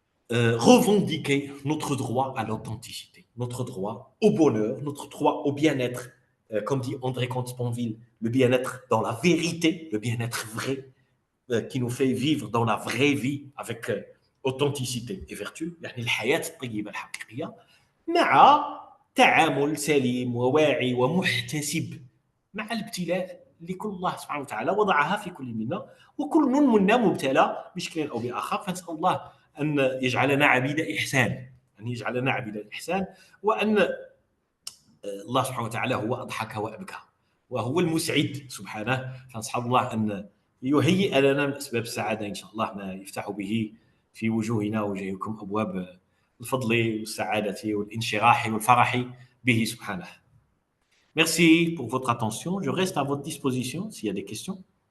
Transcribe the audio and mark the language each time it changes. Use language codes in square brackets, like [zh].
[fr] revendiquer notre droit à l'authenticité, notre droit au bonheur, notre droit au bien-être, comme dit André Comte-Sponville, le bien-être dans la vérité, le bien-être vrai, qui nous fait vivre dans la vraie vie avec authenticité et vertu, [ar] يعني الحياة الطيبة الحقيقية مع تعامل سليم وواعي ومحتسب مع الابتلاء لكل الله سبحانه وتعالى وضعها في كل منا، وكل منا مبتلى بشكل أو بآخر، فنسأل الله أن يجعلنا عبيد إحسان، أن يجعلنا عبيد إحسان، وأن الله سبحانه وتعالى هو أضحك وأبكى وهو المسعد سبحانه، فنسأل الله أن يهيئ لنا من أسباب السعادة إن شاء الله ما يفتح به في وجوهنا ووجوهكم أبواب الفضل والسعادة والانشراح والفرح به سبحانه. [fr] Merci pour votre attention. Je reste à votre disposition s'il y a des questions.